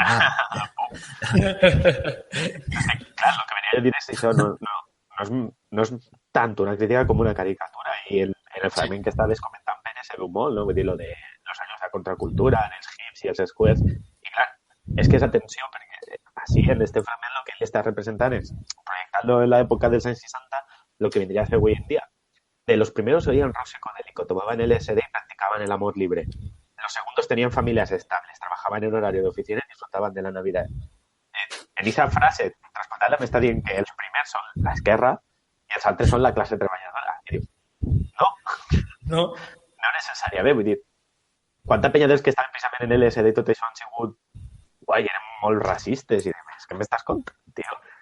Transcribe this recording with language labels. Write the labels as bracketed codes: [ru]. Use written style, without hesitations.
[ca] Clar, el que venia a dir és això, no és tant una crítica com una caricatura, i en el fragment que estaves comentant Pere se veu molt, no? Vull dir, [es] lo de los años de contracultura, [ca] els hips i els squares, i clar, és que és atenció, perquè així en este fragment el que ell està representant és projectant-lo en l'època dels anys 60, [es] lo que vendría a ser hoy en día. De los primeros oían rock psicodélico, tomaban LSD y practicaban el amor libre. Los segundos tenían familias estables, trabajaban en horario de oficina y disfrutaban de la Navidad. En esa frase, transportada me está [ca] dient que els primers són l'esquerra i els altres són la classe treballadora. I diu, no necessàriament, vull dir, quanta penya dels que estaven precisament en LSD i tot això han sigut, guai, eren molt racistes i demés, què m'estàs contant, tio?